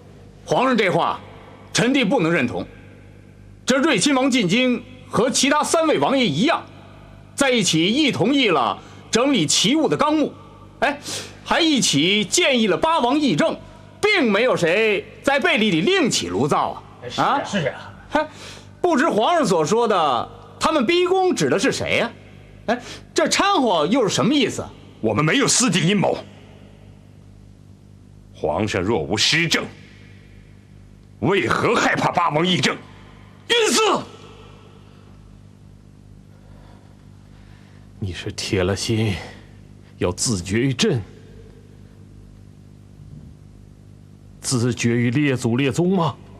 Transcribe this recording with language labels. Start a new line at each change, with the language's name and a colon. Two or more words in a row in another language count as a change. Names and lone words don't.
Chinese: 皇上这話，臣弟不能認同。這睿親王進京和其他3位王爺一樣，在一起亦同意了整理旗務的綱目，還一起建議了八王議政，並沒有誰在背地裡另起爐灶啊！是啊，不知皇上所說的他們逼宮指的是誰呀？這摻和又是什麼意思？我們沒有私定陰謀。皇上若無失政，為何害怕八王議政？徇私！你是鐵了心要自絕於朕，自絕於列祖列宗嗎？